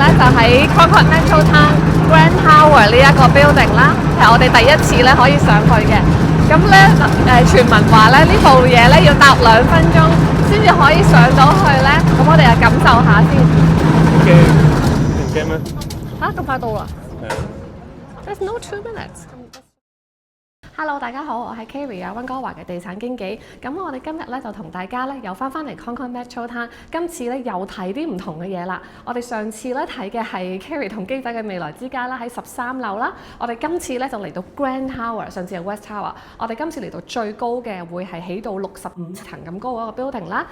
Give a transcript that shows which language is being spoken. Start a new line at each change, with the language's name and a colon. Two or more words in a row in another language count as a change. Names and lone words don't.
Cantonese: 喺 Concord Metrotown Grand Tower 呢一個 building 啦，係我哋第一次咧可以上去嘅。咁咧傳聞話咧呢部嘢咧要搭2分鐘先至可以上到去咧，咁我哋就感受下先。唔驚咩？嚇咁快到啦 ！
English: There's no 2 minutes。
Cantonese: Hello，大家好，我係 Kerry 啊，溫哥華嘅地產經紀。咁我哋今日咧就同大家咧又翻嚟 Concord Metrotown， 今次咧又睇啲唔同嘅嘢啦。我哋上次咧睇嘅係 Kerry 同機仔嘅未來之家啦，喺13樓啦。我哋今次咧就嚟到 Grand Tower， 上次係 West Tower， 我哋今次嚟到最高嘅會係起到65層咁高嗰個 building 啦。